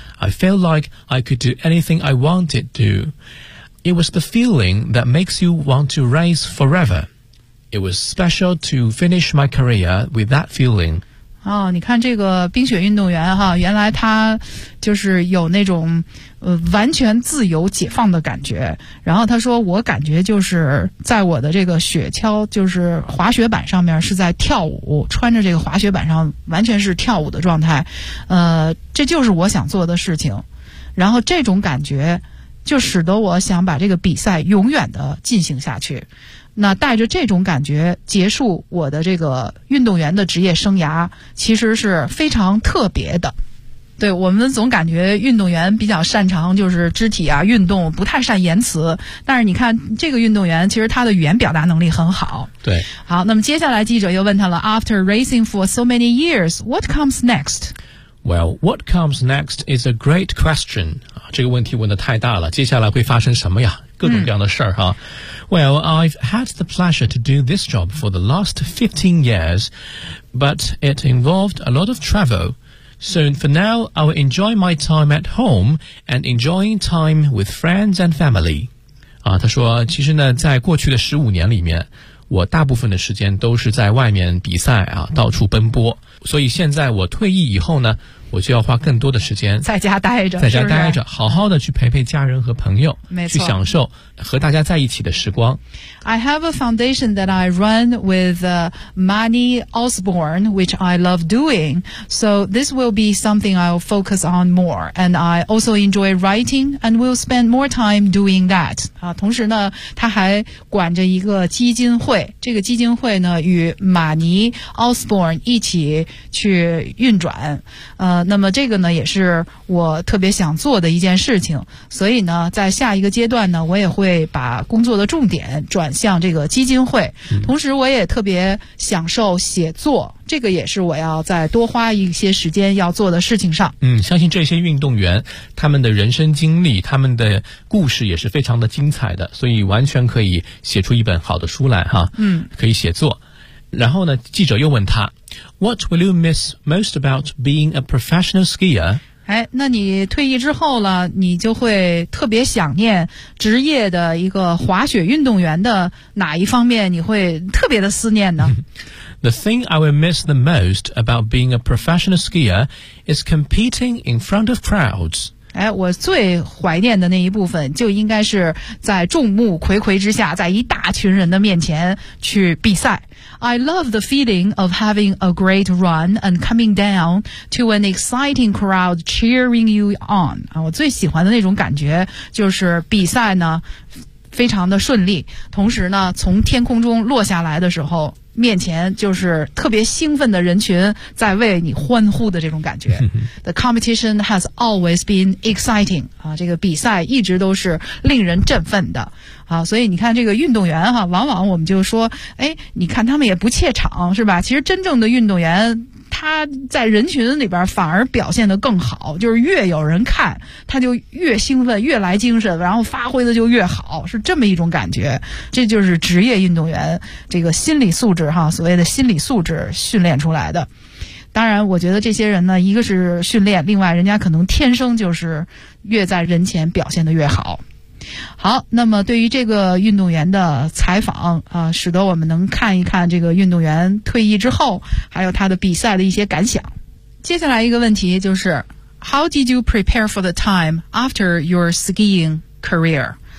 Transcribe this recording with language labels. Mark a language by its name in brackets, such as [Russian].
[English] I felt like I could do anything I wanted to. It was the feeling that makes you want to race forever. It was special to finish my career with that feeling. [Chinese] 哦，你看这个冰雪运动员哈，原来他就是有那种完全自由解放的感觉。然后他说，我感觉就是在我的这个雪橇，就是滑雪板上面是在跳舞，穿着这个滑雪板上完全是跳舞的状态。这就是我想做的事情。然后这种感觉就使得我想把这个比赛永远的进行下去。那带着这种感觉结束我的这个运动员的职业生涯，其实是非常特别的。对，我们总感觉运动员比较擅长就是肢体啊运动，不太善言辞，但是你看这个运动员其实他的语言表达能力很好。对， [English] 好，那么接下来记者又问他了， After racing for so many years, what comes next? Well, what comes next is a great question. [Chinese] 这个问题问得太大了，接下来会发生什么呀？各种各样的事儿哈。 [English] Well, I've had the pleasure to do this job for the last 15 years, but it involved a lot of travel. So for now, I will enjoy my time at home and enjoying time with friends and family. [Chinese] 他说，其实呢，在过去的15年里面，我大部分的时间都是在外面比赛啊，到处奔波，所以现在我退役以后呢，我就要花更多的时间在家待着，在家待着，好好的去陪陪家人和朋友，没错，去享受和大家在一起的时光。 [English] I have a foundation that I run with Manny Osborne, which I love doing. So this will be something I'll focus on more. And I also enjoy writing and will spend more time doing that. [Chinese] 啊，同时呢，他还管着一个基金会，这个基金会呢与马尼 Osborne 一起去运转。那么这个呢也是我特别想做的一件事情，所以呢在下一个阶段呢我也会把工作的重点转向这个基金会，同时我也特别享受写作，这个也是我要再多花一些时间要做的事情上。嗯，相信这些运动员他们的人生经历，他们的故事也是非常的精彩的，所以完全可以写出一本好的书来哈。嗯，可以写作。然后呢记者又问他， [English] What will you miss most about being a professional skier? [Chinese] 哎，那你退役之后了，你就会特别想念职业的一个滑雪运动员的哪一方面你会特别的思念呢？ [English] The thing I will miss the most about being a professional skier is competing in front of crowds. [Chinese] 哎，我最怀念的那一部分就应该是在众目睽睽之下，在一大群人的面前去比赛。 [English] I love the feeling of having a great run and coming down to an exciting crowd cheering you on. [Chinese] 我最喜欢的那种感觉就是比赛呢非常的顺利，同时呢从天空中落下来的时候，面前就是特别兴奋的人群在为你欢呼的这种感觉。 [English] The competition has always been exciting. [Chinese] 这个比赛一直都是令人振奋的。所以你看这个运动员哈，往往我们就说，哎，你看他们也不怯场是吧，其实真正的运动员他在人群里边反而表现得更好，就是越有人看他就越兴奋越来精神，然后发挥的就越好，是这么一种感觉。这就是职业运动员这个心理素质哈，所谓的心理素质训练出来的。当然我觉得这些人呢，一个是训练，另外人家可能天生就是越在人前表现得越好。好，那么对于这个运动员的采访啊，使得我们能看一看这个运动员退役之后还有他的比赛的一些感想。接下来一个问题就是 [English] How did you prepare for the time after your skiing career?